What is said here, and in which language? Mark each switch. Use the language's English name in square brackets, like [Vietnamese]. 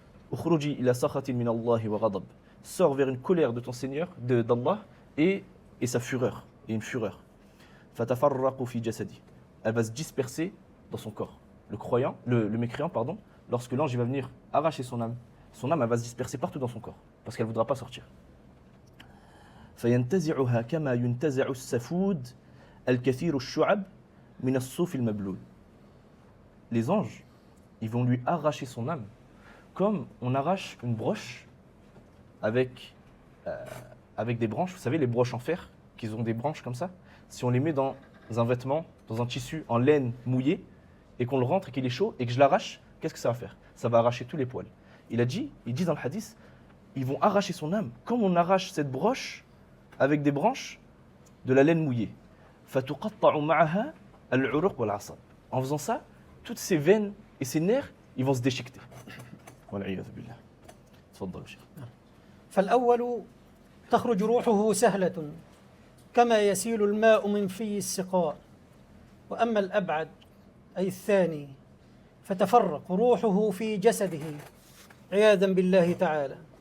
[Arabic] Ukhruji ila sakhatin min Allahi wa ghadab. [French] Sors vers une colère de ton Seigneur, d'Allah, et sa fureur, et une fureur. [Arabic] Fatafarraqu fi jasadi. [French] Elle va se disperser dans son corps. Le croyant, le mécréant, pardon, lorsque l'ange va venir arracher son âme elle va se disperser partout dans son corps, parce qu'elle ne voudra pas sortir. [Arabic] فينتزعها كما ينتزع السفود الكثير الشعب من الصوف المبلول. [French] Les anges, ils vont lui arracher son âme comme on arrache une broche avec des branches. Vous savez, les broches en fer, qui ont des branches comme ça. Si on les met dans un vêtement, dans un tissu en laine mouillé, et qu'on le rentre et qu'il est chaud, et que je l'arrache, qu'est-ce que ça va faire? Ça va arracher tous les poils. Il dit dans le hadith, ils vont arracher son âme comme on arrache cette broche avec des branches de la laine mouillée. [Arabic] فَتُقَطَّعُ مَعَهَا al-uruq wal-asab. [French] En faisant ça, toutes ces veines et ces nerfs, ils vont se déchiqueter. [Arabic] Wal-'iyadhu billah. تفضل شيخ. فالأول تخرج روحه سهلة كما يسيل الماء من في السقاء، وأما الأبعد أي الثاني فتفرق روحه في جسده عياذا بالله تعالى.